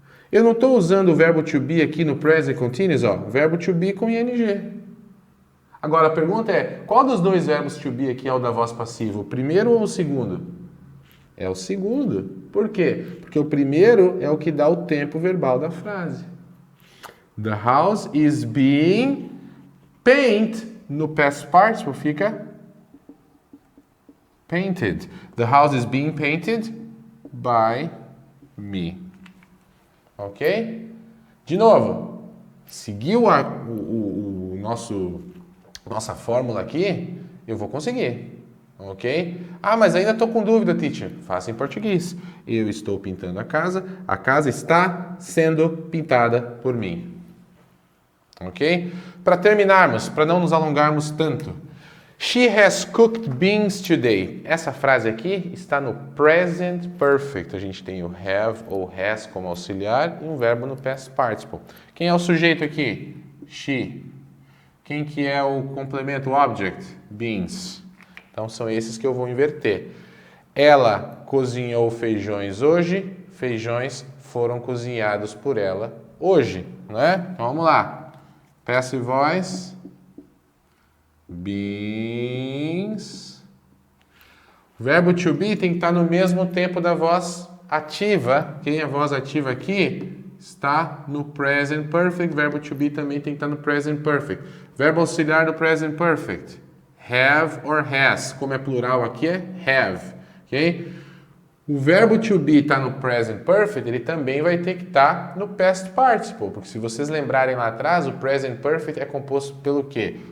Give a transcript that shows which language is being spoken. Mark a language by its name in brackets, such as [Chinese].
[Portuguese] Eu não estou usando o verbo to be aqui no present continuous, ó. Verbo to be com ing. Agora a pergunta é, qual dos dois verbos to be aqui é o da voz passiva? O primeiro ou o segundo? É o segundo. Por quê? Porque o primeiro é o que dá o tempo verbal da frase. [English] The house is being painted. [Portuguese] No past participle fica painted. [English] The house is being painted by me. [Portuguese] Ok? De novo, seguiu o nosso nossa fórmula aqui, eu vou conseguir, ok? Ah, mas ainda estou com dúvida, teacher. Faça em português. Eu estou pintando a casa está sendo pintada por mim. Ok? Para terminarmos, para não nos alongarmos tanto. [English] She has cooked beans today. [Portuguese] Essa frase aqui está no present perfect. A gente tem o have ou has como auxiliar e um verbo no past participle. Quem é o sujeito aqui? She. Quem que é o complemento, o object? Beans. Então são esses que eu vou inverter. Ela cozinhou feijões hoje. Feijões foram cozinhados por ela hoje, não é? Então vamos lá. [English] Passive voice. Beans. [Portuguese] O verbo to be tem que estar no mesmo tempo da voz ativa. Quem é a voz ativa aqui? Está no present perfect. Verbo to be também tem que estar no present perfect. Verbo auxiliar do present perfect. [English] Have or has. [Portuguese] Como é plural aqui é have. Ok? O verbo to be está no present perfect, ele também vai ter que estar no past participle. Porque se vocês lembrarem lá atrás, o present perfect é composto pelo quê?